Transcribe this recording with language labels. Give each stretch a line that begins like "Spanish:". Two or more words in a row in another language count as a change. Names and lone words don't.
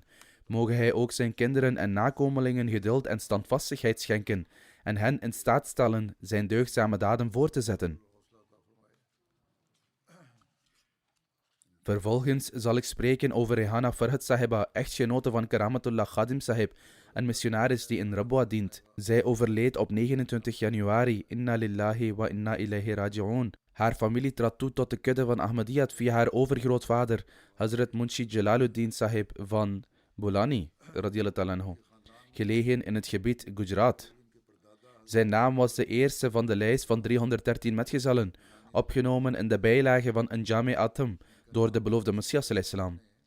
Dutch: Mogen hij ook zijn kinderen en nakomelingen geduld en standvastigheid schenken en hen in staat stellen zijn deugdzame daden voor te zetten. Vervolgens zal ik spreken over Rehana Farhat Sahiba, echtgenote van Karamatullah Khadim Sahib, een missionaris die in Rabwa dient. Zij overleed op 29 januari.
Arabic: إنا لله وإنا إليه راجعون.
Dutch: Haar familie trad toe tot de kudde van Ahmadiyyat via haar overgrootvader, Hazrat Munshi Jalaluddin Sahib van Bolani,
Arabic: رضي الله عنه,
Dutch: gelegen in het gebied Gujarat. Zijn naam was de eerste van de lijst van 313 metgezellen, opgenomen in de bijlage van Anjame Atam door de beloofde Messias salam.